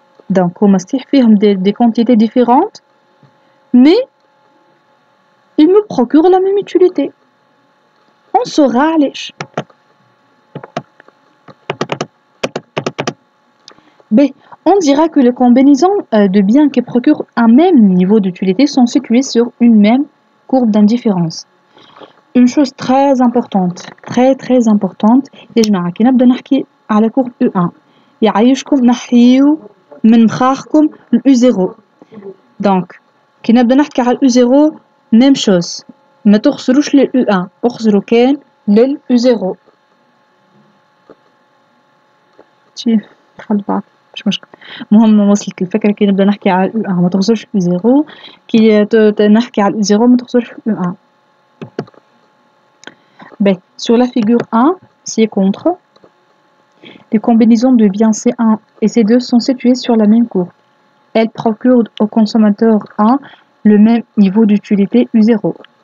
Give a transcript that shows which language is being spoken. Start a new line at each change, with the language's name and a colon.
French: Donc
Arabic: هما صحيح فيهم
French: des quantités différentes mais ils me procurent la même utilité. On saura علاش. On dira que les combinaisons de biens qui procurent un même niveau d'utilité sont situées sur une même courbe d'indifférence. Une chose très importante,
Arabic: très importante, يجمع كي نبدا نحكي على courbe U1 يعيشكم نحيو من مخاخكم ال U0. Donc كي نبدا نحكي على U0
French: même chose,
Arabic: ما تخسروش لل U1, اخسروا كان لل U0. خلي بعض مش مشكل. المهم وصلت الفكرة كي نبدا نحكي على U1 ما تخسرش U0 كي نحكي على U0 ما تخسرش U1.
French: Sur la figure 1, ci-contre, les combinaisons de biens C1 et C2 sont situées sur la même courbe. Elles procurent au consommateur 1 le même niveau d'utilité U0.